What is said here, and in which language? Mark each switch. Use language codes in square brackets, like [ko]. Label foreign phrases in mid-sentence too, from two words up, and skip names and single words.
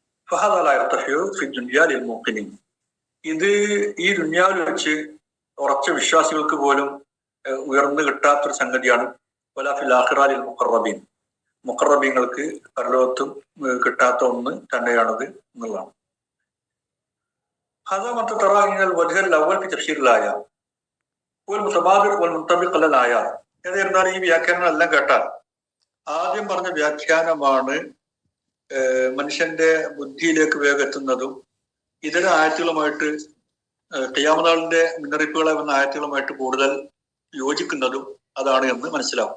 [ml] ഇത് ഈ ദുനിയാവിൽ വെച്ച് ഉറച്ച വിശ്വാസികൾക്ക് പോലും ഉയർന്നു കിട്ടാത്തൊരു സംഗതിയാണ്. [ar] ولا في الآخرة للمقربين, [ml] മുഖറബീങ്ങൾക്ക് പരലോകത്തും കിട്ടാത്ത ഒന്ന് തന്നെയാണത് എന്നുള്ളതാണ്. [ar] هذا ما ترى من الوجه الأول في تفسير الآية والمتبادر والمنطبق على الآيات. [ml] എന്നിരുന്നാൽ ഈ വ്യാഖ്യാനം എല്ലാം കേട്ടാൽ ആദ്യം പറഞ്ഞ വ്യാഖ്യാനമാണ് മനുഷ്യന്റെ ബുദ്ധിയിലേക്ക് വേഗെത്തുന്നതും ഇതര ആയത്തുകളുമായിട്ട് ഖിയാമത്ത് നാളിന്റെ മുന്നറിയിപ്പുകളെ വന്ന ആയത്തുകളുമായിട്ട് കൂടുതൽ യോജിക്കുന്നതും അതാണ് എന്ന് മനസ്സിലാവും.